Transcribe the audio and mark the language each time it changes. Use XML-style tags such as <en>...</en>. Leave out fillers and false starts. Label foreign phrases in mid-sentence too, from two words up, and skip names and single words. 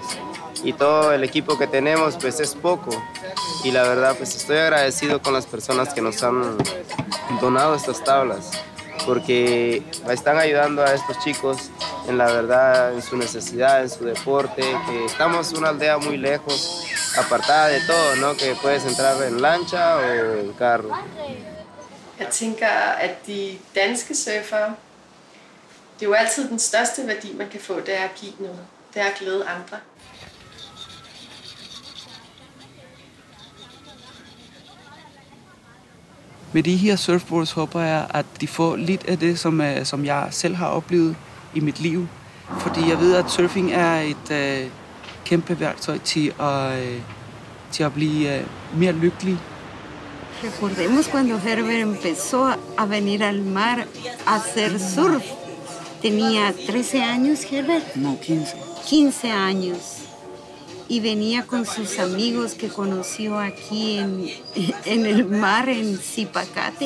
<es>Y todo el equipo que tenemos pues es poco y la verdad pues estoy agradecido con las personas que nos han donado estas tablas porque están ayudando a estos chicos en la verdad en su necesidad, en su deporte, que estamos en una aldea muy lejos, apartada de todo, ¿no? Que puedes entrar en lancha o en carro.</es> <da>Jeg tænker, at de danske surfere, det er jo altid den største værdi, man kan få, det er at give noget. Det er at glæde andre. Med de her surfboards håber jeg, at de får lidt af det, som jeg selv har oplevet i mit liv. Fordi jeg ved, at surfing er et kæmpe værktøj til at blive mere lykkelig.</da> <es>Recordemos cuando Herbert empezó a venir al mar a hacer surf. Tenía 13 años, Herbert. No, 15. 15 años. Y venía con sus amigos que conoció aquí en el mar, en Zipacate.</es>